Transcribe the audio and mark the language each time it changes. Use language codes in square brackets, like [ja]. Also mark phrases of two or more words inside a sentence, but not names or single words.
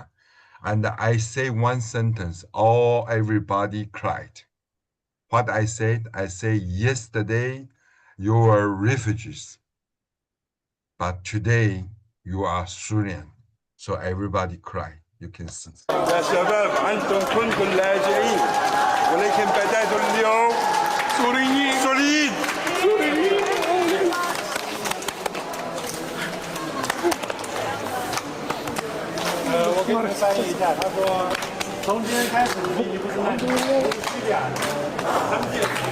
[en] And I say one sentence, everybody cried. What I said, yesterday you were refugees, but today you are Syrian. So everybody cried. You can see. [ar] يا شباب أنتم كنتم لاجئين ولكن بدأتوا اليوم سوريين. [zh] 我给你们翻译一下，他说从今天开始你不是难民，叙利亚的，他们